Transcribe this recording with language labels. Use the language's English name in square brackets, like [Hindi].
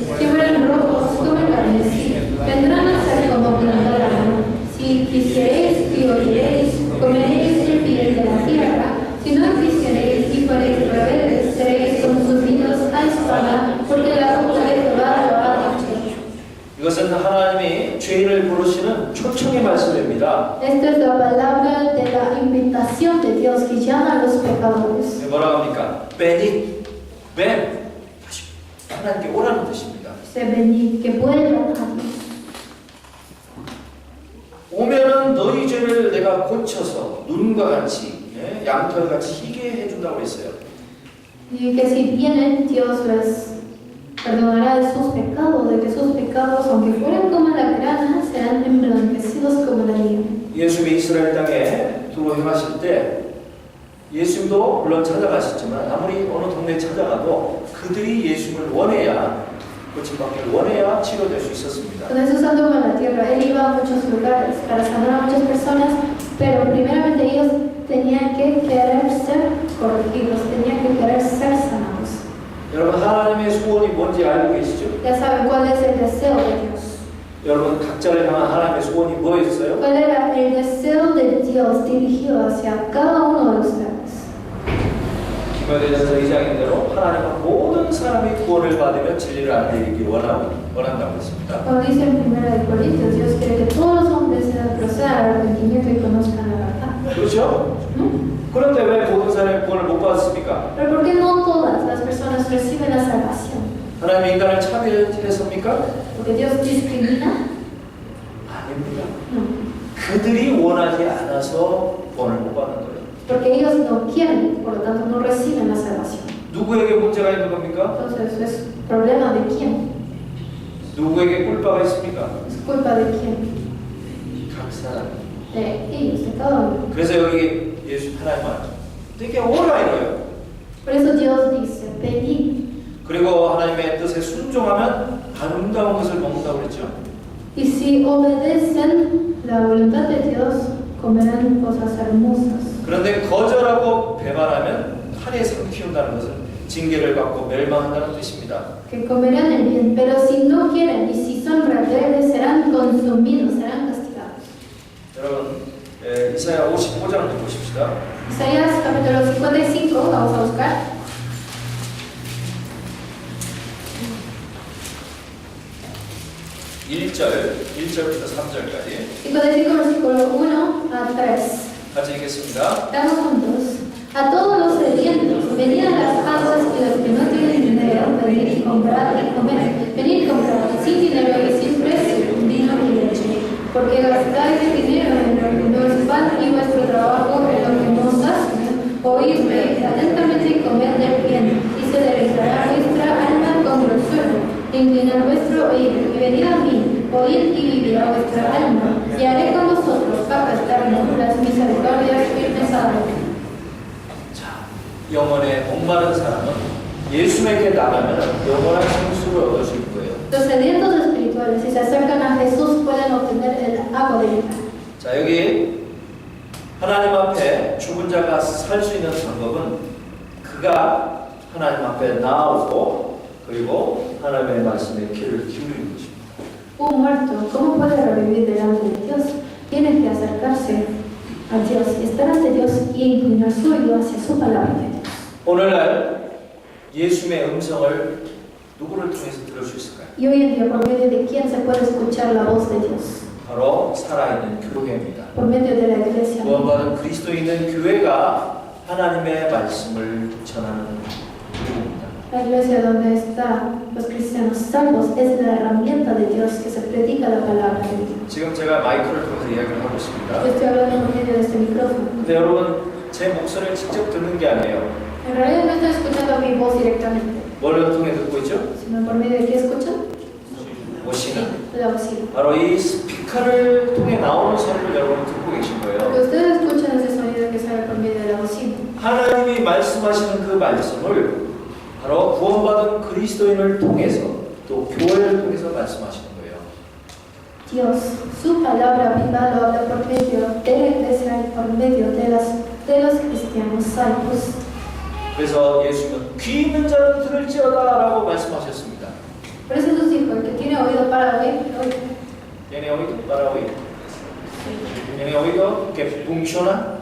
[Spanish] Si fueren rojos como el carmesí, vendrán a ser como blanca lana. Si quisiereis y oyereis, comeréis el bien de la tierra. Si no quisiereis y fuereis rebeldes, seréis consumidos a espada, porque la boca de Jehová lo ha dicho. [Korean] 이것은 하나님이 죄인을 부르시는 초청의 말씀입니다. [Spanish] Esta es la palabra de la invitación de Dios que llama a los pecadores. [Korean] 뭐라고 합니까? [Spanish] venid, ven, [Korean] 다시 하나님께 오라는 뜻입니다. [Spanish] Se venid, que vuelvan a Dios. [Korean] 오면은 너희 죄를 내가 고쳐서 눈과 같이 양털같이 희게 해준다고 했어요. [Spanish] Y que si vienen, Dios les perdonará de sus pecados, de que sus pecados, aunque fueran como la grana, serán emblanquecidos como la nieve. [Korean] 예수님이 이스라엘 땅에 두루 행하실 때 예수님도 물론 찾아가셨지만 아무리 어느 동네에 찾아가도 그들이 예수님을 원해야 고침받기를 원해야 치료될 수 있었습니다. [Spanish] Con Jesús anduvo en la tierra, Él iba a muchos lugares para sanar a muchas personas, pero primeramente ellos tenían que querer ser corregidos, tenían que querer ser sanados. [Korean] 여러분 하나님의 소원이 뭔지 알고 계시죠? [Spanish] Ya saben cuál es el deseo de Dios. [Korean] 여러분 각자를 향한 하나님의 소원이 뭐였어요? [Spanish] ¿Cuál era el deseo de Dios dirigido hacia cada uno de ustedes? [Korean] 디모데전서 2장인 대로 하나님은 모든 사람이 구원을 받으며 진리를 알리기 원한다고 했습니다. [Spanish] Como dice en 1 Corintios, Dios quiere que todos los hombres procedan al arrepentimiento y conozcan la verdad. [Korean] 그렇죠? 그런데 왜 모든 사람이 구원을 못 받았습니까? [Spanish] Pero ¿por qué no todas las personas reciben la salvación? [Korean] 하나님이 인간을 차별했습니까? [Spanish] ¿Porque Dios discrimina? [Korean] 아닙니다. [Spanish] No. [Korean] 그들이 원하지 않아서 구원을 못 받는 거예요. [Spanish] Porque ellos no quieren, por lo tanto no reciben la salvación. [Korean] 누구에게 문제가 있는 겁니까? [Spanish] Entonces, ¿es problema de quién? [Korean] 누구에게 꿀빠가 있습니까? [Spanish] ¿Es culpa de quién? [Korean] 각 사람. [Spanish] De ellos, de cada uno. [Korean] 그래서 여기 예수 하나님 말씀 되게 오라 이거예요. [Spanish] Por eso Dios dice, venid. [Korean] 그리고 하나님의 뜻에 순종하면 아름다운 것을 먹는다고 그랬죠. [Spanish] Y si obedecen la voluntad de Dios, comerán cosas hermosas. [Korean] 그런데 거절하고 배반하면 칼에 삼키운다는 것은 징계를 받고 멸망한다는 뜻입니다. [Spanish] Que comerán el bien, pero si no quieren y si son rebeldes, serán consumidos, serán castigados. [Korean] 여러분, 이사야 55장을 보십시다. [Spanish] Isaías capítulo 55, vamos a buscar. [Korean] 1절부터 3절까지 [Spanish] 55 versículo 1 a 3. [Korean] 같이 읽겠습니다. [Spanish] Estamos juntos. A todos los sedientos, venid a las aguas y los que no tienen dinero, venid y comprad y comed. Venid y comprad sin dinero y sin precio, vino y leche. Porque gastáis dinero en lo que no es pan y vuestro trabajo en lo que no sacia. Oídme atentamente y comed del bien, y se deleitará vuestra alma con grosura. Inclinad vuestro oído y venid a mí, oíd y vivirá vuestra alma, y haré con vosotros pacto eterno, las misericordias firmes a Dios. [Korean] 자, 영혼의 목마른 사람은 예수에게 나가면 영원한 생수를 얻을 수 있는 거예요. [Spanish] Los sedientos espirituales, si se acercan a Jesús, pueden obtener el agua de vida. [Korean] 자, 여기 하나님 앞에 죽은 자가 살 수 있는 방법은 그가 하나님 앞에 나오고 그리고 하나님의 말씀에 귀를 기울이는 것입니다. [Spanish] Un muerto, ¿cómo puede revivir delante de Dios? Tiene que acercarse a Dios, estar ante Dios y inclinar su oído hacia su palabra de Dios. [Korean] 오늘날 예수님의 음성을 누구를 통해서 들을 수 있을까요? [Spanish] Y hoy en día, ¿por medio de quién se puede escuchar la voz de Dios? [Korean] 바로 살아있는 교회입니다. [Spanish] Por medio de la iglesia. [Korean] 구원받은 그리스도인은 교회가 하나님의 말씀을 전하는 교회입니다. [Spanish] La iglesia donde están los cristianos salvos es la herramienta de Dios que se predica la palabra de Dios. [Korean] 지금 제가 마이크를 통해서 이야기를 하고 있습니다. [Spanish] Yo estoy hablando por medio de este micrófono. [Korean] 근데 여러분 제 목소리를 직접 듣는 게 아니에요. [Spanish] En realidad no estoy escuchando mi voz directamente, [Korean] 뭘 통해 듣고 있죠? [Spanish] sino por medio de qué escuchan? [Korean] 오시는 [Spanish] La bocina. [Korean] 바로 이 스피커를 통해 나오는 소리를 여러분 듣고 계신 [Spanish] Lo que [Korean] 거예요. [Spanish] ustedes escuchan es el sonido que sale por medio de la bocina. [Korean] 하나님이 말씀하시는 그 말씀을 바로 구원받은 그리스도인을 통해서 또 교회를 통해서 말씀하시는 거예요. [Spanish] Dios, su palabra viva lo habla por medio de la iglesia y por medio de los cristianos salvos. [Korean] 그래서 예수님은 귀 있는 자는 들을지어다라고 말씀하셨습니다. [Spanish] Por eso Jesús dijo, el que tiene oído para oír, oiga. ¿Tiene oído para oír? ¿Tiene oído que funciona?